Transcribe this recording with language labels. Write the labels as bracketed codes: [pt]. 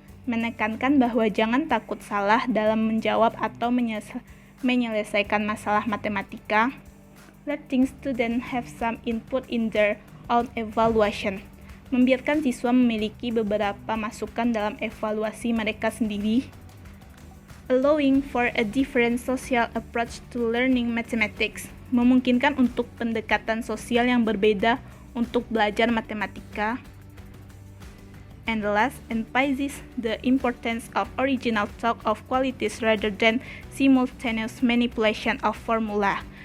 [id] Menekankan bahwa jangan takut salah dalam menjawab atau menyelesaikan masalah matematika. [en] Letting students have some input in their own evaluation. [id] Membiarkan siswa memiliki beberapa masukan dalam evaluasi mereka sendiri. [en] Allowing for a different social approach to learning mathematics. [id] Memungkinkan untuk pendekatan sosial yang berbeda untuk belajar matematika. [en] And the last, emphasizes the importance of original thought of qualities rather than simultaneous manipulation of formula.